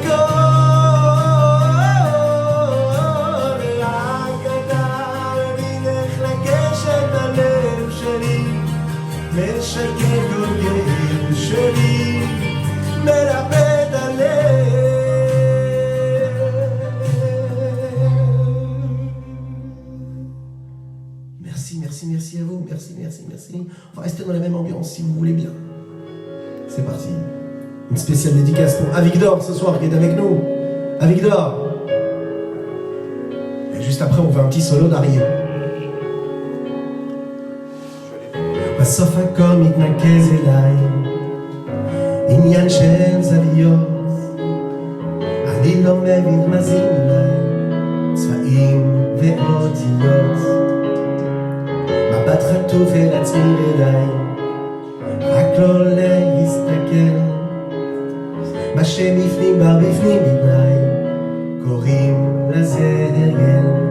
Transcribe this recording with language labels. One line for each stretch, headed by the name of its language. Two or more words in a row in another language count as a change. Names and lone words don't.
Hebrew: הכל, ורק אתה מבין איך לגשת ללב שלי, משקר כל כאב שלי, מרפא את הלב.
French: dédicacé. On va rester dans la même ambiance si vous voulez bien. C'est parti. Une spéciale dédicace pour Avigdor ce soir qui est avec nous. Avigdor. Et juste après, on fait un petit solo d'Arié.
Hebrew: בסוף הכל מתנקז אליי, עניין של זוויות, אני לא מבין מה זה אולי, צבעים ואותיות, מבט חטוף אל עצמי ודי, רק לא להסתכל, מה שבפנים בר בפנים בתנאי, קוראים לזה הרגל.